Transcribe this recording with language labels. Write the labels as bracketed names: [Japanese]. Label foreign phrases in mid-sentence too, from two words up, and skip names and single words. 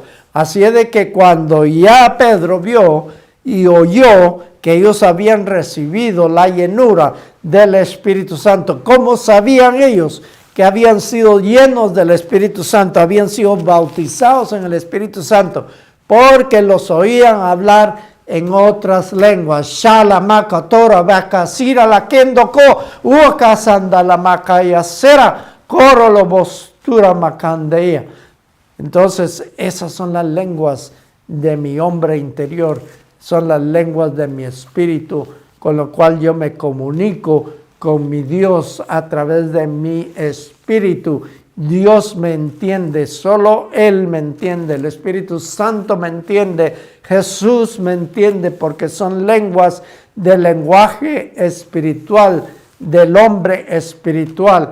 [Spanish] Así es de que cuando ya Pedro vio y oyó que ellos habían recibido la llenura del Espíritu Santo, ¿cómo sabían ellos que habían sido llenos del Espíritu Santo, habían sido bautizados en el Espíritu Santo? Porque los oían hablar en otras lenguas. Shala makatora bakasira la kendoko uakasanda la makayasera korolo bostura makandeia. Entonces, esas son las lenguas de mi hombre interior, son las lenguas de mi espíritu, con lo cual yo me comunico con mi Dios a través de mi espíritu. Dios me entiende, solo Él me entiende, el Espíritu Santo me entiende, Jesús me entiende, porque son lenguas del lenguaje espiritual, del hombre espiritual.